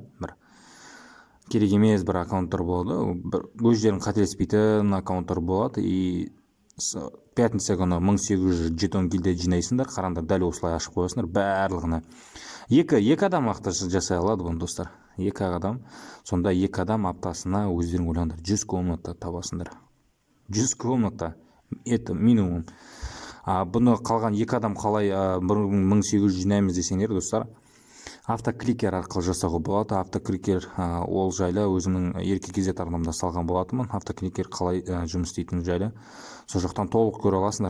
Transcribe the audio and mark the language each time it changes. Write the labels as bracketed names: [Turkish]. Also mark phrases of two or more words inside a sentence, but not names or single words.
[Kazakh] Бір керек емес бір аккаунттар болады. Өздерің қателеспейтін аккаунттар болады. [Russian] И пятница [Kazakh] күні 1800 жетон гильдия жинайсыңдар. Қараңдар, дәл осылай ашып қоясыңдар барлығына. Екі адам аптасы жасай алады бұны достар. Екі адам. Сонда екі адам аптасына өздерің ойлаңдар 100 комната табасыңдар. [Russian] 100 комната. Это минимум. [Kazakh] Бұны қалған екі адам қалай 1800 жинаймыз десеңдер достар, автокликер арқылы жасауға болады. Автокликер ол жайлы өзімнің ерке кезет арнамда салған болатынмын. Автокликер қалай жұмыс істейтін жайлы сол жақтан толық көре аласыңдар.